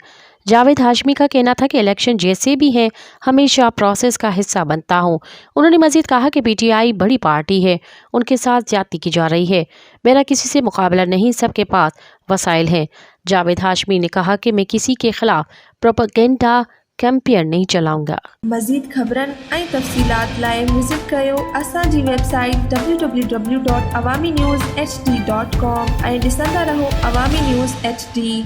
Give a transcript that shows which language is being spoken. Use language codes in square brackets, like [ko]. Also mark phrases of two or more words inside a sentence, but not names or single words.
[ur] جاوید ہاشمی کا کہنا تھا کہ الیکشن جیسے بھی ہیں ہمیشہ پروسیس کا حصہ بنتا ہوں۔ انہوں نے مزید کہا کہ پی ٹی آئی بڑی پارٹی ہے، ان کے ساتھ زیادتی کی جا رہی ہے۔ میرا کسی سے مقابلہ نہیں، سب کے پاس وسائل ہیں۔ جاوید ہاشمی نے کہا کہ میں کسی کے خلاف [en] propaganda campaign [ur] نہیں چلاؤں گا۔ [sd] مزید خبرن ऐं तफ़सीलात लाइ विज़िट कयो असांजी वेबसाइट www.awamiNewsHD.com ऐं ॾिसंदा रहो अवामी न्यूज़ HD।